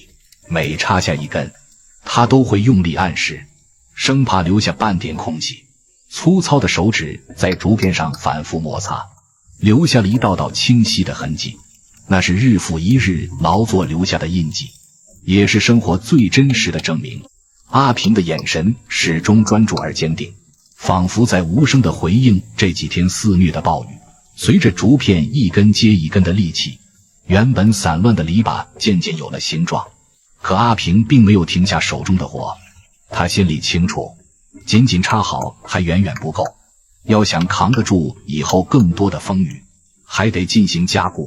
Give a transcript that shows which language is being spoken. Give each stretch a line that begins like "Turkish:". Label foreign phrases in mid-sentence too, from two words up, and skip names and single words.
Chinese: 每插下一根，他都會用力按實，生怕留下半點空隙。粗糙的手指在竹片上反覆摩擦，留下了一道道清晰的痕迹。那是日復一日勞作留下的印記，也是生活最真實的證明。阿平的眼神始終專注而堅定，仿佛在無聲地回應這幾天肆虐的暴雨。隨着竹片一根接一根的立起，原本散亂的籬笆漸漸有了形狀。可阿平並沒有停下手中的活，他心裡清楚，僅僅插好還遠遠不夠，要想扛得住以後更多的風雨，還得進行加固。